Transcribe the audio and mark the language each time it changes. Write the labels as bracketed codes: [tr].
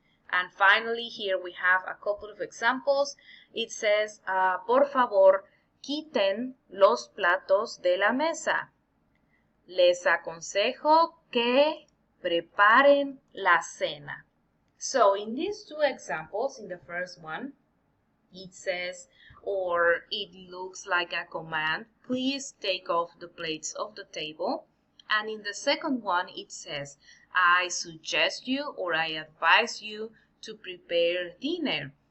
[en] And finally, here we have a couple of examples. [es] It says, por favor, quiten los platos de la mesa. Les aconsejo que preparen la cena. [en] So in these 2 examples, in the first one, it says, or it looks like a command, please take off the plates of the table. And in the second one, it says, I suggest you or I advise you to prepare dinner.